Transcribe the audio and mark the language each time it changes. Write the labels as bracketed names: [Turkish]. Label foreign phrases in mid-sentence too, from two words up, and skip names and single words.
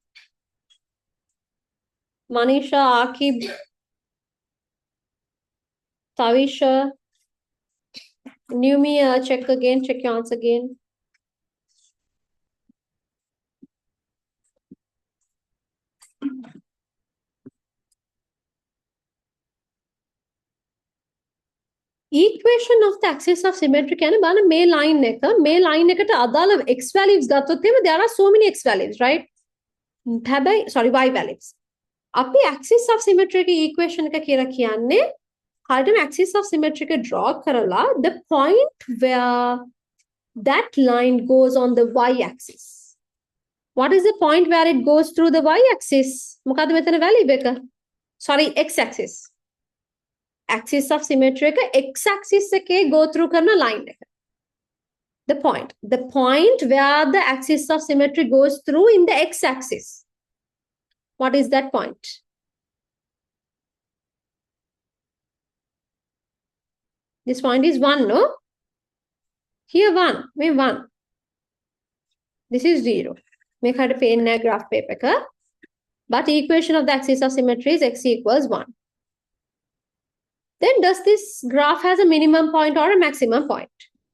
[English] Manisha, Akib, Tavisha, Numia, check again, check your answer again. Equation of the axis of symmetry [Sinhala] කියන්නේ බලන්න මේ line එකට අදාළ x values ගත්තොත් එහෙම [English] there are so many x values, right? හැබැයි sorry y values. අපි axis of symmetry එකේ equation එක [Sinhala] කියලා කියන්නේ හරියටම [English] axis of symmetry [Sinhala] එක draw කරලා [English] the point where that line goes on the y axis. What is the point where it goes through the y axis? [Sinhala] මොකද්ද මෙතන value එක? [English] Sorry, x axis. Axis of symmetry එක x axis එකේ go through [Sinhala] කරන line එක. [English] The point where the axis of symmetry goes through in the x axis. What is that point? This point is 1, no? Here 1, මේ 1. This is 0. [Sinhala] මේක හරියට පේන්නේ නැහැ [English] graph paper [Sinhala] එක. [English] But equation of the axis of symmetry is x equals 1. Then does this graph has a minimum point or a maximum point?